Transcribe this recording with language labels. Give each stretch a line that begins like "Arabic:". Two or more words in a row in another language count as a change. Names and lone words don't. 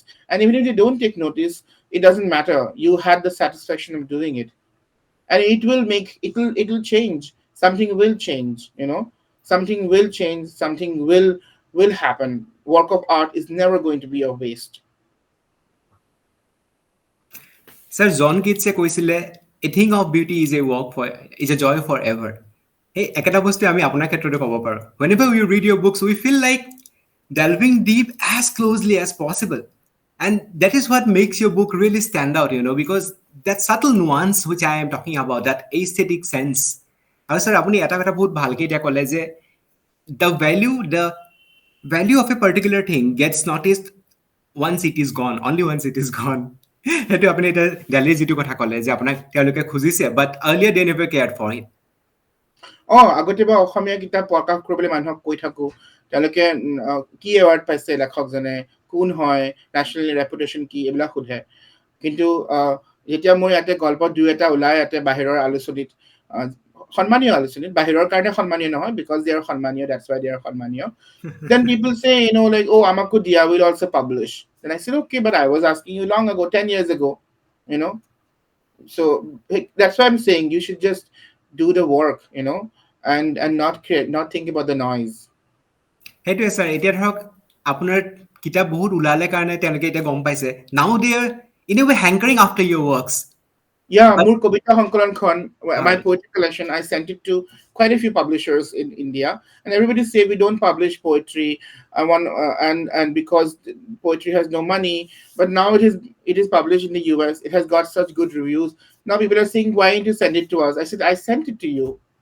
English: And even if they don't take notice, it doesn't matter. You had the satisfaction of doing it, and it will change. Something will change. Something will change. Something will happen. Work of art is never going to be a waste. Sir, John Keatse কৈছিলে a thing of beauty is a joy forever.
Assamese: এই একেটা বস্তু আমি আপোনাৰ ক্ষেত্ৰতে ক'ব পাৰোঁ.
English: Whenever we read your books, we feel like delving deep as closely as possible. And that is what makes your book really stand out, because that subtle nuance which I am talking about, that aesthetic sense.
Assamese: আৰু sir, আপুনি এটা কথা বহুত ভালকে এতিয়া ক'লে যে
English: the value of a particular thing gets noticed once it is gone, only once it is gone.
Assamese: সেইটো আপুনি এতিয়া দিল্লীৰ যিটো কথা ক'লে যে আপোনাক তেওঁলোকে খুজিছে
English: but earlier they never cared for it.
Assamese: আগতে বা অসমীয়া কিতাপ প্ৰকাশ কৰিবলৈ মানুহক কৈ থাকো, তেওঁলোকে কি এৱাৰ্ড পাইছে লেখকজনে, কোন হয়,
English: national reputation
Assamese: কি, এইবিলাক সোধে। কিন্তু যেতিয়া মোৰ ইয়াতে গল্প দুই এটা ওলাই ইয়াতে বাহিৰৰ আলোচনীত, সন্মানীয় আলোচনীত, বাহিৰৰ কাৰণে সন্মানীয় নহয়,
English: because they are
Assamese: সন্মানীয়,
English: that's why they are
Assamese: সন্মানীয়,
English: then people say, like,
Assamese: oh, আমাকো দিয়া,
English: we'll also publish. Then I said, okay, but I was asking you long ago, 10 years ago, you know. So that's why I'm saying you should just do the work, and not create, not think about the noise.
Assamese: সেইটোৱে ছাৰ, এতিয়া ধৰক আপোনাৰ কিতাপ বহুত ওলালে কাৰণে তেওঁলোকে এতিয়া গম পাইছে,
English: now they are in a way hankering after your works. Yeah,
Assamese: মোৰ কবিতা সংকলনখন, my হয়।
English: poetry collection, I sent it to quite a few publishers in India, and everybody say we don't publish poetry. I want and because poetry has no money, but now it is published in the US. It has got such good reviews. Now people are saying, why didn't you send it to us? I said, I sent it to you.